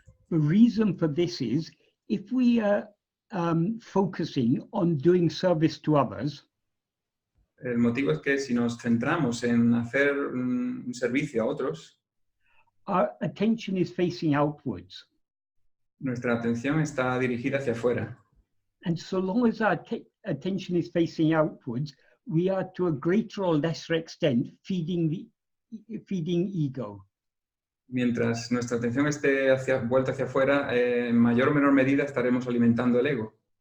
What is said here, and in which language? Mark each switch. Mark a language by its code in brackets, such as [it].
[en] The reason for this is if we are focusing on doing service to others, [es] el motivo es que si nos centramos en hacer un servicio a otros, [en] our attention is facing outwards. [es] Nuestra atención está dirigida hacia afuera. [en] And so long as our attention is facing outwards, we are to a greater or lesser extent feeding ego. [es] Mientras nuestra atención esté vuelta hacia afuera, en mayor o menor medida estaremos alimentando el ego.